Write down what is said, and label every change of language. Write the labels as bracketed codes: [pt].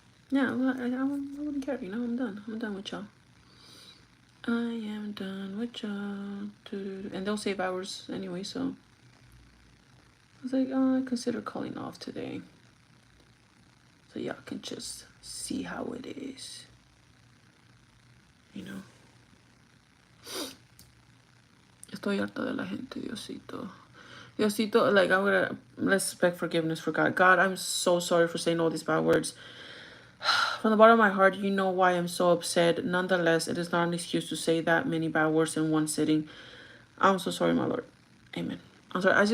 [en] Yeah, well, I wouldn't care, you know? I'm done. I'm done with y'all. I am done with y'all. And they'll save hours anyway, so I was like, oh, I consider calling off today. So y'all can just see how it is. You know? [es] Estoy harta de la gente, Diosito. [en] Diosito, like, let's beg forgiveness for God. God, I'm so sorry for saying all these bad words. From the bottom of my heart, you know why I'm so upset. Nonetheless, it is not an excuse to say that many bad words in one sitting. I'm so sorry, my Lord. Amen. I'm sorry.